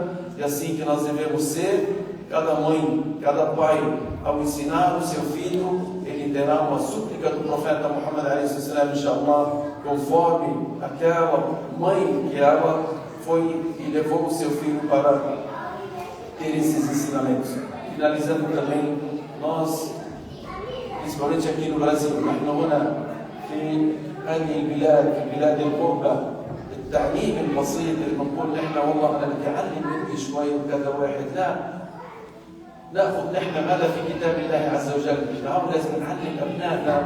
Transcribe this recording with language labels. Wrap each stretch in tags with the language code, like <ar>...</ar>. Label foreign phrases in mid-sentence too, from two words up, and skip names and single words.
<pt>E assim que nós devemos ser. Cada mãe, cada pai, ao ensinar o seu filho, ele terá uma súplica do profeta Muhammad a.s., inshallah, conforme aquela mãe que ela foi e levou o seu filho para ter esses ensinamentos. Finalizando também, nós, principalmente aqui no Brasil,</pt> <ar>نحن هنا في هذه البلاد بلاد الغربة التعليم البسيط اللي بنقول نحن والله أنا بدي أعلم مني شوي وكذا واحد، لا نأخذ نحن ماذا في كتاب الله عز وجل. لازم نعلم أبنائنا.</ar>